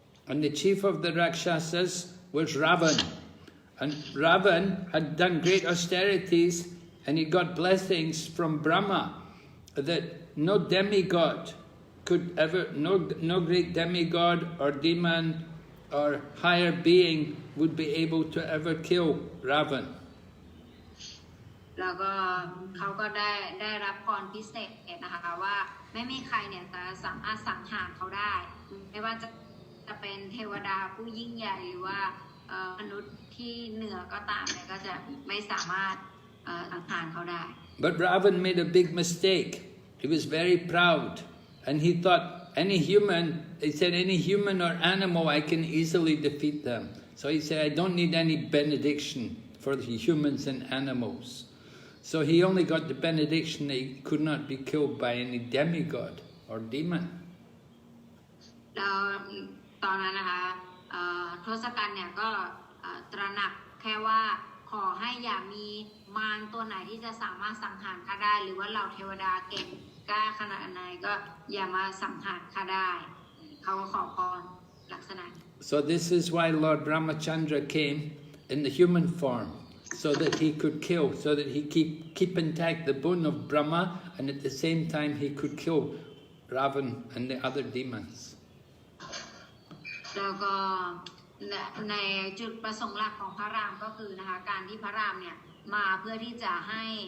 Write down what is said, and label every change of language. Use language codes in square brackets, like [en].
[en] And the chief of the rakshasas was Ravan. And Ravan had done great austerities, and he got blessings from Brahma that no demigod could ever, no great demigod or demon or higher being would be able to ever kill Ravan. [th] แล้วก็เขาก็ได้รับพรพิเศษนะคะว่าไม่มีใครเนี่ยจะสามารถสังหารเขาได้ไม่ว่าจะเป็นเทวดาผู้ยิ่งใหญ่หรือว่ามนุษย์ที่เหนือก็ตามเนี่ยก็จะไม่สามารถสังหารเขาได้ [en] But Ravan made a big mistake. He was very proud, and he thought any human or animal I can easily defeat them. So he said, I don't need any benediction for the humans and animals. So he only got the benediction that he could not be killed by any demigod or demon. [th] แล้วตอนนั้นนะคะทศกัณฐ์เนี่ยก็ตระหนักแค่ว่าขอให้อย่ามีมารตัวไหนที่จะสามารถสังหารข้าได้หรือว่าเหล่าเทวดาเก่งกล้าขนาดไหนก็อย่ามาสังหารข้าได้เขาก็ขอพรลักษณะ [en] So this is why Lord Ramachandra came in the human form, so that he could kill, so that he keep intact the bone of Brahma, and at the same time he could kill Ravan and the other demons. [th] แล้วก็ในจุดประสงค์หลักของพระรามก็คือนะคะการที่พระรามเนี่ยมาเพื่อที่จะให้